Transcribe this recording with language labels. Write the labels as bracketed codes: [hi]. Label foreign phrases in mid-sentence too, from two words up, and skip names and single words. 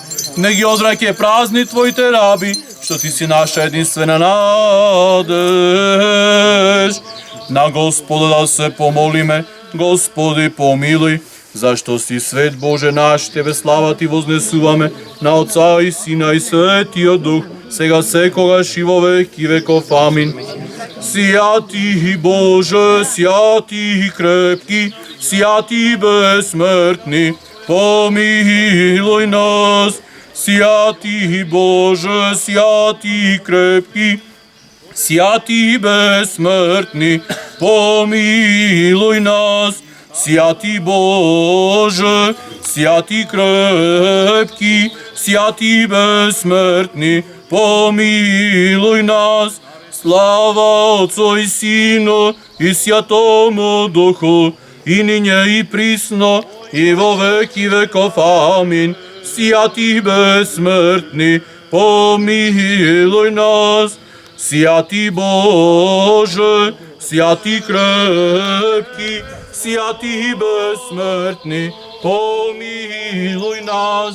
[mk] Не ги одвраќај празни Твоите раби, што Ти си наша единствена надеж. На Господа да се помолиме, Господи помилуј, зашто си свет Боже наш, Тебе слава Ти вознесуваме, на Отца и Сина и Светиот Дух, сега секогаш и во веки веков. Амин. [cu] Святи Боже, святи крепки, святи безсмртни, помилуј нас. Святи Боже, святи крепки, святи безсмртни, помилуј нас. Святи Боже, святи крепки, святи безсмртни, помилуј нас. Слава Отцу и Сину и Святому Духу, и ниње и присно, и во веки веков. Амин. Святи безсмртни, помилуј нас. Святи Боже, святи крепки, святи безсмртни, помилуј нас.